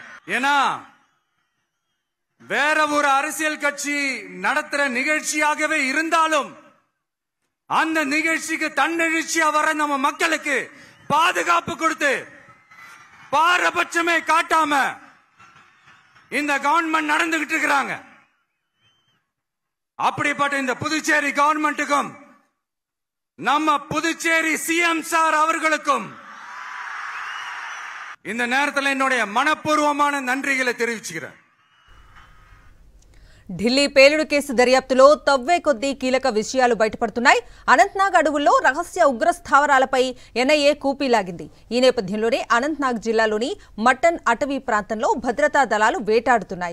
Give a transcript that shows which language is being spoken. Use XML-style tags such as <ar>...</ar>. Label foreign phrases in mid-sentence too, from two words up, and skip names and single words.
<ta>ஏன்னா வேற ஒரு அரசியல் கட்சி நடத்துற நிகழ்ச்சியாகவே இருந்தாலும் அந்த நிகழ்ச்சிக்கு தன்னெழுச்சியா வர நம்ம மக்களுக்கு பாதுகாப்பு கொடுத்து பாரபட்சமே காட்டாம இந்த கவர்மெண்ட் நடந்துகிட்டு இருக்கிறாங்க. அப்படிப்பட்ட இந்த புதுச்சேரி கவர்மெண்ட்டுக்கும் நம்ம புதுச்சேரி</ta> <en>CM sir</en> <ta>அவர்களுக்கும் இந்த நேரத்தில் என்னுடைய மனப்பூர்வமான நன்றிகளை தெரிவிச்சுக்கிறேன்.</ta> <te>ఢిల్లీ పేలుడు కేసు దర్యాప్తులో తవ్వే కొద్దీ కీలక విషయాలు బయటపడుతున్నాయి. అనంతనాగ్ అడవుల్లో రహస్య ఉగ్ర స్థావరాలపై ఎన్ఐఏ కూపీలాగింది. ఈ నేపథ్యంలోనే అనంతనాగ్ జిల్లాలోని మటన్ అటవీ ప్రాంతంలో భద్రతా దళాలు వేటాడుతున్నాయి.</te>